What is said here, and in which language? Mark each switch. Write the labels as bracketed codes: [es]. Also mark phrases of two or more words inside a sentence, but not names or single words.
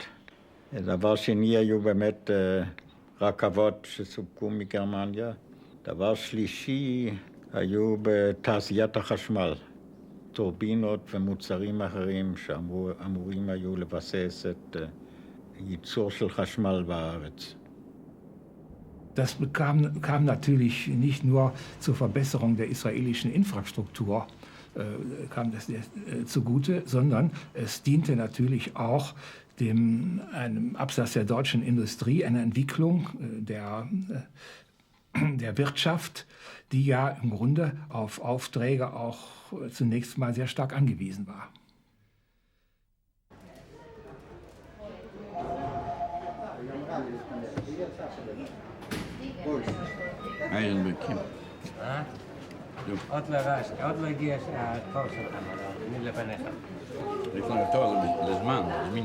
[he] דבר שני היו באמת רכבות שסופקו מגרמניה. דבר שלישי היו בתעשיית החשמל. טורבינות ומוצרים אחרים שאמורים היו לבסס את ייצור של חשמל בארץ. [de] Das kam natürlich nicht nur zur Verbesserung der israelischen Infrastruktur, kam das zugute, sondern es diente natürlich auch einem Absatz der deutschen Industrie, einer Entwicklung der Wirtschaft, die ja im Grunde auf Aufträge auch zunächst mal sehr stark angewiesen war. [he] עוד לא הגיע התור שלך, אני לפניך. יש לנו תור לזמן, זמין.